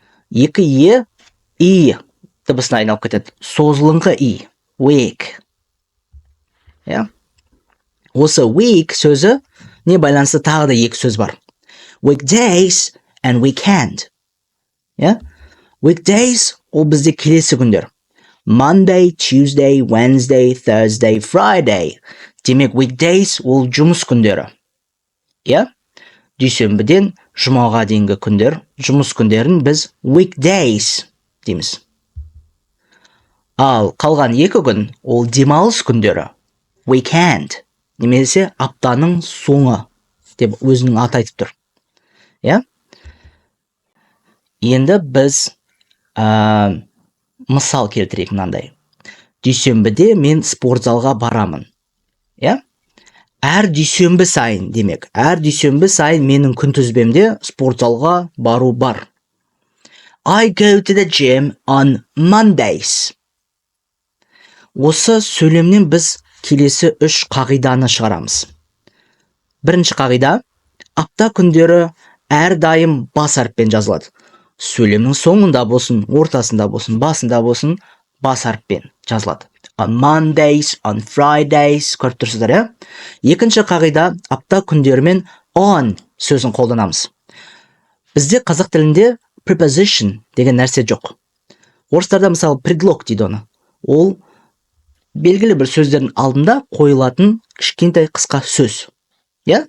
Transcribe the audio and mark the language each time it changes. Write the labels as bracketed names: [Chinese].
[Kazakh] Екі и дыбысына айналып кетеді. Созылыңқы и. Week. Я? Осы week сөзі не байланысты тағы да екі сөз бар. [English] Weekdays and weekend. Я? [Kazakh] Weekdays ол бізде келесі күндер. [English] Monday, Tuesday, Wednesday, Thursday, Friday. [Kazakh] Демек, weekdays ол жұмыс күндері. Я? Дүйсенбіден жұмаға дейінгі күндер, жұмыс күндерін біз weekdays дейміз. Ал қалған екі күн ол демалыс күндері. [English] Weekend. [Kazakh] Немесе аптаның соңы деп өзінің аты айтып тұр. Я? Енді біз мысал келтірейік мынандай. Дүйсенбіде мен спортзалға барамын. Я? Әр дүйсенбі сайын демек. Әр дүйсенбі сайын менің күнтізбемде спортзалға бару бар. [English] I go to the gym on Mondays. [Kazakh] Осы сөйлемнен біз келесі 3 қағиданы шығарамыз. Бірінші қағида, апта күндері әрдайым бас әріппен жазылады. Сөйлемнің соңында болсын, ортасында болсын, басында болсын, бас әріппен жазылады. [English] On Mondays, on Fridays, [Kazakh] көріп тұрсыздар, я? Екінші қағида, апта күндерімен on сөзін қолданамыз. Бізде қазақ тілінде preposition деген нәрсе жоқ. Орыстарда мысалы предлог дейді оны. Ол белгілі бір сөздердің алдында қойылатын кішкентай қысқа сөз. Я?